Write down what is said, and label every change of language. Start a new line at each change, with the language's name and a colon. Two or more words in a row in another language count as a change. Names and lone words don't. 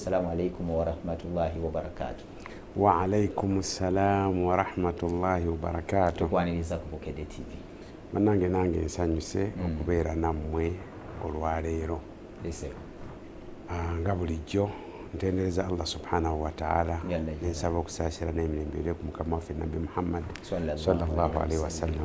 Arabic: السلام عليكم ورحمة الله وبركاته. وعليكم السلام ورحمة الله وبركاته.
Ganda: Tukwaniriza ku Bukedde TV. Manange nange nsanyuse okubeera nammwe olwaleero. Nga bulijjo ntendereza
Arabic: الله سبحانه وتعالى
Ganda: nensaba okusaasira n'emirembe ku mukama waffe Nabi Muhammad
Arabic: صلى الله عليه وسلم.